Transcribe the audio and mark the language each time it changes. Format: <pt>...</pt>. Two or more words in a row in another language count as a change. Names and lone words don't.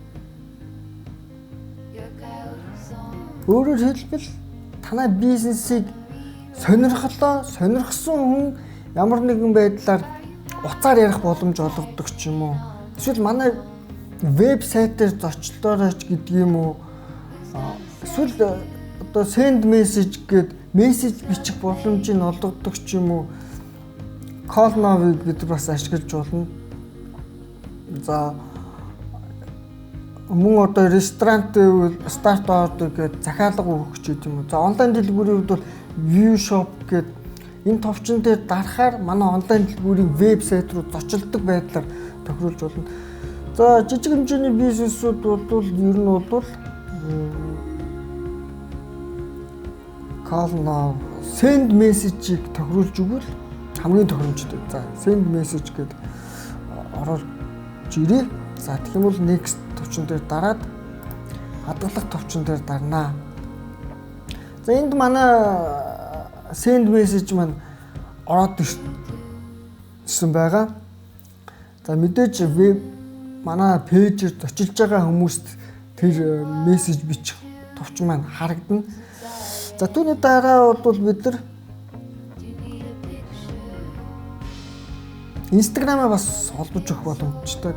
<mn>Өөрөөр хэлбэл танай бизнесийг сонирхсон хүн ямар нэгэн байдлаар уцаар ярих боломж олгодог ч юм уу. Эсвэл манай вебсайтаар зочлоорооч гэдэг юм уу. Эсвэл одоо</mn> <en>send message</en> <mn>гээд мессеж бичих боломжийг олгодог ч юм уу.</mn> <en>Call now-</en> <mn>ыг бид бас ашиглаж болно. За мөн одоо ресторант</mn> <en>start order</en> <mn>гээд захиалга өгөх ч гэдэг юм уу. За онлайн дэлгүүрийн хувьд бол</mn> <en>view shop</en> <mn>гээд энэ товчон дээр дарахаар манай онлайн дэлгүүрийн вебсайт руу зочилдог байдлаар тохируулж болно. За жижиг хэмжээний бизнесүүд бол ер нь бол</mn> <en>call now send message-</en> <mn>ийг тохируулж өгвөл хамгийн тохиромжтой. За</mn> <en>send message</en> <mn>гээд оруулж ирээ. За тэгэх юм бол next товчон дээр дараад хадгалах товчон дээр дарнаа. За энд манай</mn> <en>send message</en> <mn>маань ороод ирсэн байгаа. За мэдээж веб манай пэйжээр зочилж байгаа хүмүүст тэр мессеж бичих товчон маань харагдана. За түүний дараа бол бид нар Instagram-аа бас холбож өгөх боломжтой.</mn>